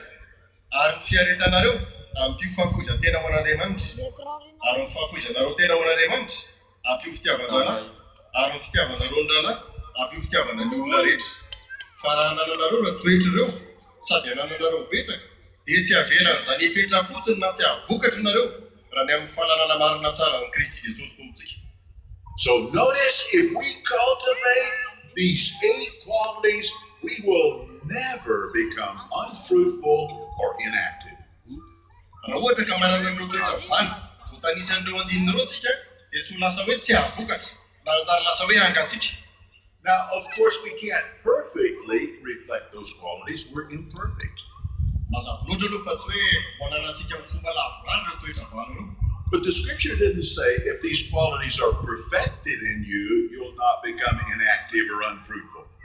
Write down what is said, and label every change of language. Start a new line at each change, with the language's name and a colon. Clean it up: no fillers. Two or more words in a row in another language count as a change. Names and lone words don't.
Malagasy: ary ny fiaretanareo ampio fahafoizan-tena ho an'Andriamanitra ary ny fahafoizanareo tena ho an'Andriamanitra ampio fitiavan-dralahy ary ny fitiavanareo ny ralahy ampio fitiavana ny olona rehetra fa raha nananareo raha toetra ireo sady anananareo betsaka dia tsy havelana izany hipetra-potsiny na tsy havokatra nareo raha ny amin'ny fahalalana marina tsara ny Kristy Jesosy tompontsika.
English: So notice, if we cultivate these 8 qualities, we will never become unfruitful or inactive.
Malagasy: Raha ohatra ka manana an'ireo toetra valo voatanisan'ireo andininy ireo tsika dia tsy ho lasa hoe tsy havokatra na anjara lasa hoe angatsika.
English: Now, of course, we can't perfectly reflect those qualities. We're imperfect. But the scripture didn't say if these qualities are perfected in you, you'll not become inactive or unfruitful.